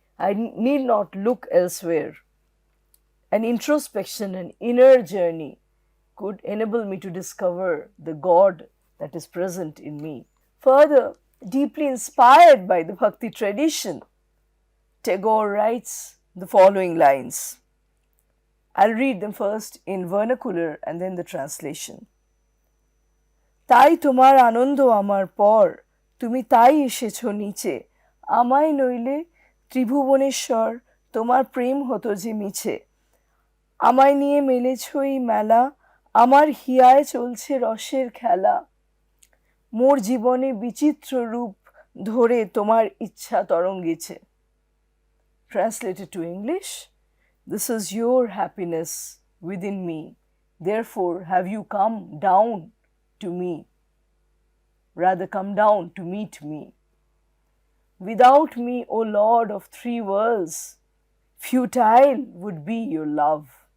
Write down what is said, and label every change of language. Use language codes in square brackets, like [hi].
[en] I need not look elsewhere. An introspection, an inner journey could enable me to discover the God that is present in me. Further, deeply inspired by the Bhakti tradition, Tagore writes the following lines. I'll read them first in vernacular and then the translation. [bn] তাই তোমার আনন্দ আমার পর, তুমি তাই এসেছো নিচে, আমায় নইলে ত্রিভুবনেশ্বর, তোমার প্রেম হতো যে মিছে, আমায় নিয়ে মেলেছো এই মেলা, আমার হিয়ায় চলছে রসের খেলা, মোর জীবনে বিচিত্র রূপ ধরে তোমার ইচ্ছা তরঙ্গেছে. [en] Translated to English, this is your happiness within me, therefore have you come down to me, rather come down to meet me. Without me, O Lord of three worlds, futile would be your love.